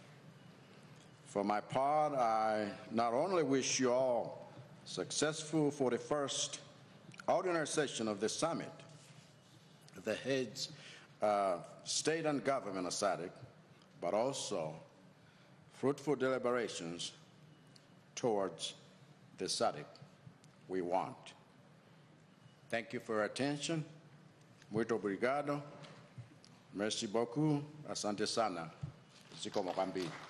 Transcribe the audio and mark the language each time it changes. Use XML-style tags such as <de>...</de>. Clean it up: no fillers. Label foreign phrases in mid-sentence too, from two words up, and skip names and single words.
<en>For my part, I not only wish you all successful for the first ordinary session of the summit, the heads of state and government of SADC, but also fruitful deliberations towards the SADC we want. Thank you for your attention.</en> <pt>Muito obrigado.</pt> <fr>Merci beaucoup.</fr> <sw>Asante sana.</sw> <ny>Zikomo kwambiri.</ny>